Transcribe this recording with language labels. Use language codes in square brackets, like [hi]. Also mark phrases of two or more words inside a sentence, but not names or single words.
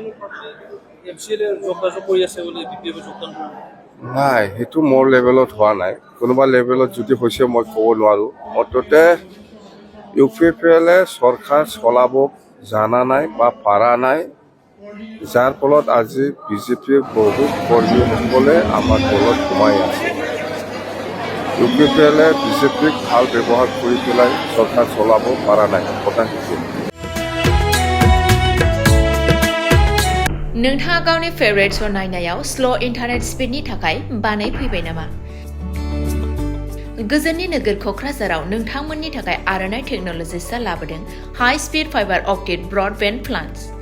[as] নাই সেইটো মোৰ লেভেলত হোৱা নাই কোনোবা লেভেলত যদি হৈছে মই ক'ব নোৱাৰোঁ মুঠতে ইউপিপিএলে চৰকাৰ চলাব জানা নাই বা পাৰা নাই যাৰ ফলত আজি বিজেপিৰ বহুত কৰ্মীসকলে আমাৰ দলত সোমাই আছে ইউপিপিএলে বিজেপিক ভাল ব্যৱহাৰ কৰি পেলাই চৰকাৰ চলাব পৰা নাই কথা সেইটো [brx] नोंथाङा गावनि [en] favourite show [brx] नायनायाव [en] slow internet [brx] स्पिडनि थाखाय बानाय फैबाय नामा गोजोननि नोगोर क'क्राझाराव नोंथांमोननि थाखाय आर'नाइ टेक्न'लजिसआ लाबोदों [en] high speed fiber optic broadband plans